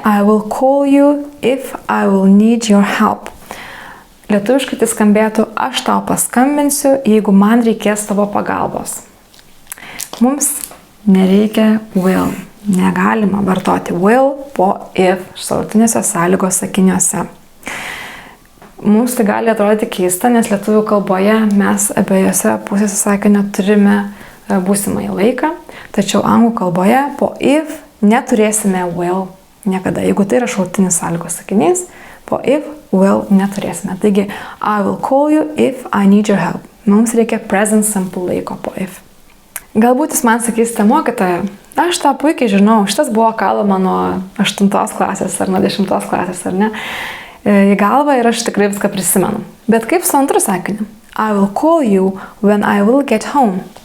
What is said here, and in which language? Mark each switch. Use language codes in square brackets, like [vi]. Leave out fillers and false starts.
[en] I will call you if I will need your help. [lt] Lietuviškai tai skambėtų, aš tau paskambinsiu, jeigu man reikės tavo pagalbos. Mums nereikia will. Negalima vartoti will po if šalutinėse sąlygos sakiniuose. Mums tai gali atrodyti keista, nes lietuvių kalboje mes abiejose pusėse sakinio turime būsimąjį laiką, tačiau anglų kalboje po if neturėsime will niekada. Jeigu tai yra šalutinis sąlygos sakinys, po if, will neturėsime. [en] Taigi, I will call you if I need your help. [lt] Mums reikia present simple laiko po if. Galbūt jūs man sakysite, mokytoja, aš tą puikiai žinau, šitas buvo kalbama nuo 8 klasės ar nuo 10 klasės, ar ne? Į galvą ir aš tikrai viską prisimenu. Bet kaip su antru sakiniu? [en] I will call you when I will get home.